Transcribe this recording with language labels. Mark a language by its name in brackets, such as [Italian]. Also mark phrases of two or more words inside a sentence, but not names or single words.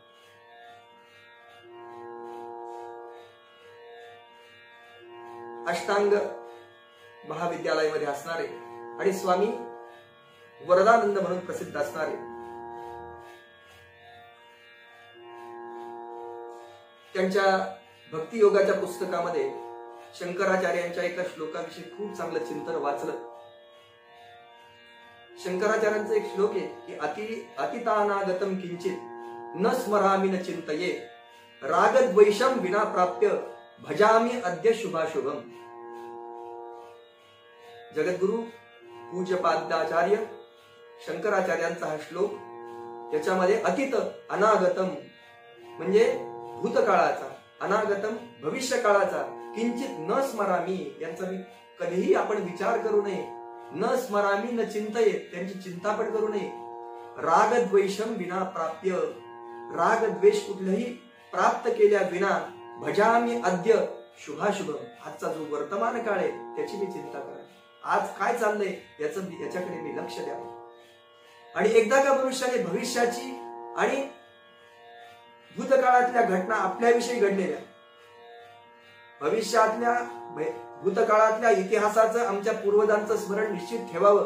[Marathi] अष्टांग महाविद्यालयामध्ये असणारे आणि स्वामी वरदानंद म्हणून प्रसिद्ध असणारे त्यांच्या भक्ती योगाच्या पुस्तकामध्ये शंकराचार्यांच्या एका श्लोकाविषयी खूप चांगलं चिंतन वाचलं. शंकराचार्यांचा एक श्लोक आहे की [Sanskrit] अतितानागतम किंचित न स्मरामि न चिंतये रागद्वेषम विना प्राप्य भजामि अद्य शुभाशुभम. [Marathi] जगद्गुरु पूज्यपादाचार्य शंकराचार्यांचा हा श्लोक, त्याच्यामध्ये [Sanskrit] अतीत अनागतम [Marathi] म्हणजे भूतकाळाचा, अनागतम भविष्य काळाचा, [Sanskrit] किंचित न स्मरामी [Marathi] यांचा मी कधीही आपण विचार करू नये. [Sanskrit] न स्मरामी न चिंतये, [Marathi] त्यांची चिंता पण करू नये. [Sanskrit] रागद्वेषम विना प्राप्य, [Marathi] राग द्वेष कुठलेही प्राप्त केल्या विना [Sanskrit] भजामी अद्य शुभाशुभम, [Marathi] आजचा जो वर्तमान काळ आहे त्याची मी चिंता करा. आज काय चाललंय याच्याकडे मी लक्ष द्यावं. आणि एकदा का मनुष्याने भविष्याची आणि भूतकाळातल्या घटना आपल्याविषयी घडलेल्या, भविष्यातल्या भूतकाळातल्या इतिहासाचं आमच्या पूर्वजांचं स्मरण निश्चित ठेवावं.